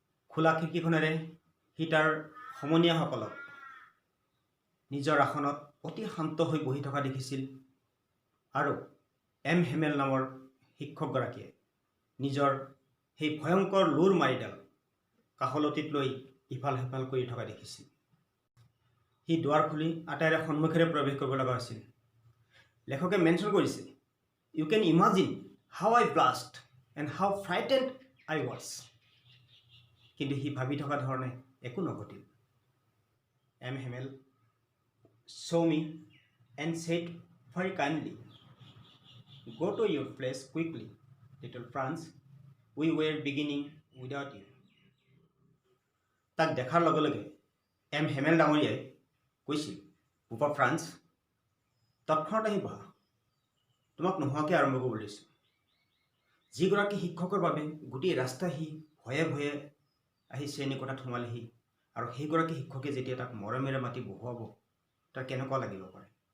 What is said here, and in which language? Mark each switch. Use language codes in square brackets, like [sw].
[as] খোলা খিৰিকীখনেৰে সি তাৰ সমনীয়াসকলক নিজৰ আসনত অতি শান্ত হৈ বহি থকা দেখিছিল আৰু এম হেমেল নামৰ শিক্ষকগৰাকীয়ে নিজৰ সেই ভয়ংকৰ লোৰ মাৰিডাল কাষলতিত লৈ ইফাল সিফাল কৰি থকা দেখিছিল। সি দুৱাৰ খুলি আটাইৰে সন্মুখেৰে প্ৰৱেশ কৰিব লগা হৈছিল। লেখকে মেনশ্যন কৰিছে, [en] You can imagine how I blushed and how frightened I was. [as] কিন্তু সি ভাবি থকা ধৰণে একো নঘটিল। [en] M Hamel saw me and said very kindly, go to your place quickly, little Franz, we were beginning without you. [as] তাক দেখাৰ লগে লগে এম হেমেল ডাঙৰীয়াই কৈছিল, বোপা ফ্ৰান্স, তৎক্ষণাত আহি বহা, তোমাক নোহোৱাকৈ আৰম্ভ কৰিব লৈছোঁ। যিগৰাকী শিক্ষকৰ বাবে গোটেই ৰাস্তা সি ভয়ে ভয়ে আহি শ্ৰেণীকোঠাত সোমালেহি আৰু সেইগৰাকী শিক্ষকে যেতিয়া তাক মৰমেৰে মাতি বহুৱাব, তাৰ কেনেকুৱা লাগিব পাৰে।